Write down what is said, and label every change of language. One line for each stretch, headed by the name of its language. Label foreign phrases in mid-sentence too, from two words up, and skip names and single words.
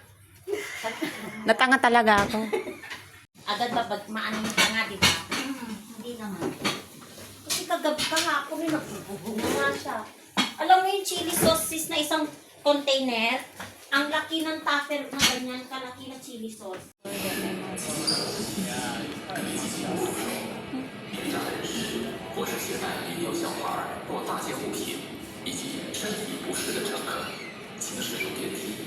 Filipino: Natanga talaga ako. Agad ba maano yung tanga, di ba? Hindi naman. Kasi kagabi ka nga ako, may nagbubunga nga siya. Alam mo yung chili sauce na isang container? Ang laki ng tupper na ganyan, kalaki na chili sauce.
Chinese: 或是携带遗留小孩或大件物品以及身体不适的乘客，请使用电梯。